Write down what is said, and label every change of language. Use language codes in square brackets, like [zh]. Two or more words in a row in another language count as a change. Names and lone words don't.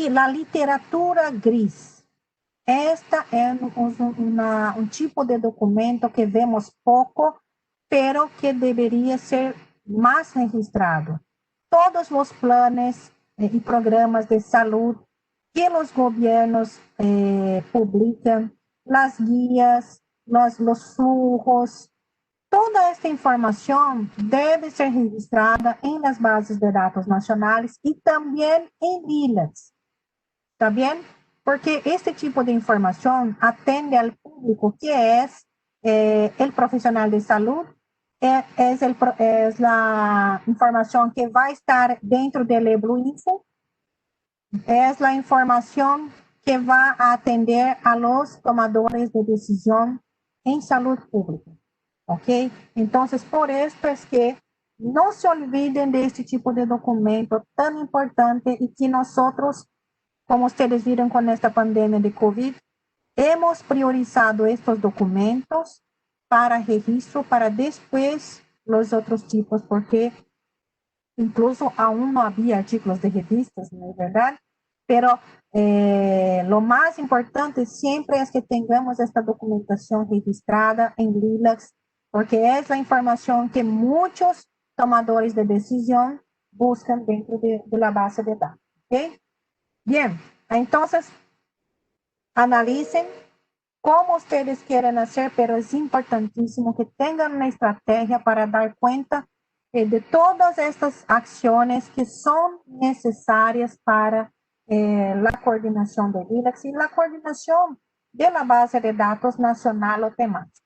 [pt] E a literatura gris, Esta é um tipo de documento que vemos pouco, pero que deveria ser mais registrado. Todos os planos e programas de saúde que os governos publicam, as guias, [es] los flujos, [pt] toda esta informação deve ser registrada em las bases de dados nacionais e também em LILACs. [es] ¿Está bien? Porque este tipo de información atende al público que es el profesional de salud, es la información que va a estar dentro del Eblu Info, es la información que va a atender a los tomadores de decisión en salud pública. ¿Ok? Entonces, por esto es que no se olviden de este tipo de documento tan importante y que nosotros, como ustedes [pt] viram com [es] esta pandemia de COVID, hemos priorizado estes documentos para registro, [pt] para depois os outros tipos, [es] porque incluso aún [pt] não havia [es] artículos de revistas, [pt] não é verdade? [es] Pero lo [pt] mais importante sempre é que tenhamos esta documentação registrada em LILACs, porque é a informação que muitos tomadores de decisão buscam dentro da base de dados, ok? [es] Bien, entonces analicen cómo ustedes quieren hacer, pero es importantísimo que tengan una estrategia para dar cuenta de todas estas acciones que son necesarias para la coordinación de LILACs y la coordinación de la base de datos nacional o temática.